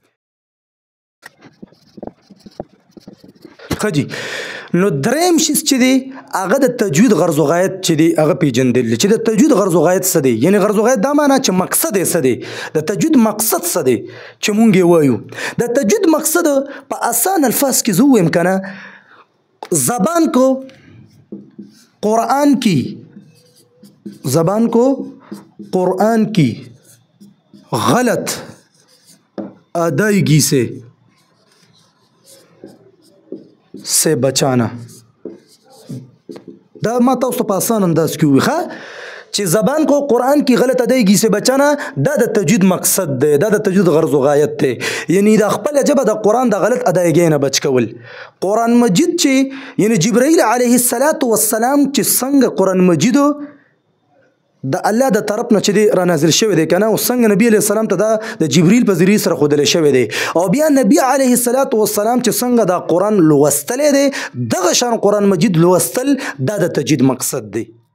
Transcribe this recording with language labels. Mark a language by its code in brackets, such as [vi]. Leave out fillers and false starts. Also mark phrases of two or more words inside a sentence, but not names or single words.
[ps] خجی نو دریم شیز چې دی هغه د تجوید غرض او غایت چې دی هغه پیژندل چې د تجوید غرض او غایت څه دی یعنی غرض او غایت دا معنی چې مقصد یې څه دی د تجوید مقصد څه دی چې مونږ یې وایو د تجوید مقصد په آسان الفاظ کې زه وایم کنه [ur] زبان کو قرآن کی زبان کو قرآن کی غلط ادائیگی سے بچانا [ps] دا ما تاسو په آسان انداز کې وي چې [ur] زبان کو قرآن کی غلط ادائیگی سے بچانا [ps] دا د تجوید مقصد دی دا د تجوید غرض و غایت دی یعنی د خپل ژبه د قرآن د غلط ادائیگی نه بچ کول قرآن مجید چې یعنی جبرائیل [ar] علیه السلام [ps] چې څنګه قرآن مجیدو د الله د طرف نه چې دی را نازل شوی دی کنه او څنګه نبی [ar] علیه السلام [ps] ته دا د جبرئیل په ذریعه سره ښودل شوی دی او بیا نبی [ar] علیه السلام [ps] چې څنګه دا قرآن لوستلی دی دغه شان قرآن مجید لوستل دا د تجوید مقصد دی